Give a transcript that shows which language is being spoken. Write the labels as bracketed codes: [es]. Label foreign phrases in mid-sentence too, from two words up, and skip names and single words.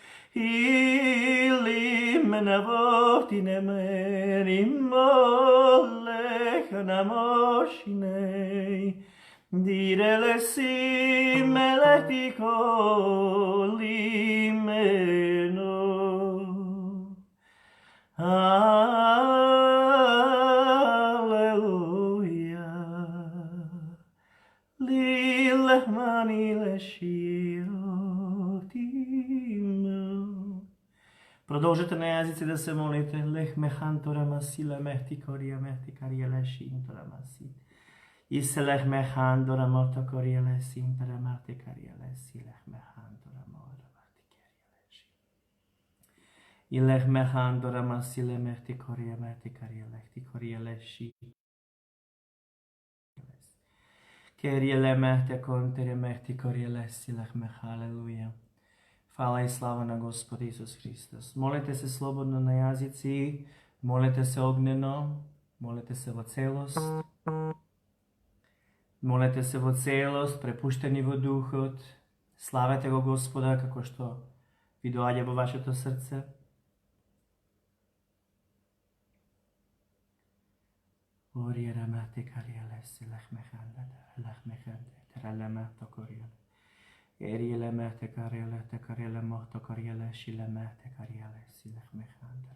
[mk] Ili menavoti nemeri molech namoshinei, direle si meletiko limeno. Alleluia, lilech mani leshiro. Продолжете на јазици да се молите. Лех механтора масила мехти корија лешин тора масит. И се лех механтора морто корија лесин тора марте карија леси лех механтора морто марте карија лешин. Илех механдора масиле мехти кория мехти кария лехти кория леши. Кериеле мехте контере мехти кория леси лех мех. Halleluja. Hvala i slava na Gospod Isus Hristos. Molite se slobodno na jazici, molite se ognjeno, molite se vo celost. Molite se vo celost, prepušteni vo duhot. Slavete go Gospoda kako što vi dođe vo vaše to srce. Oriera mate karijele si lehmehande, teralema to korijele. Eriele mehte karijele mohto karijele šile mehte karijele si lehmehande.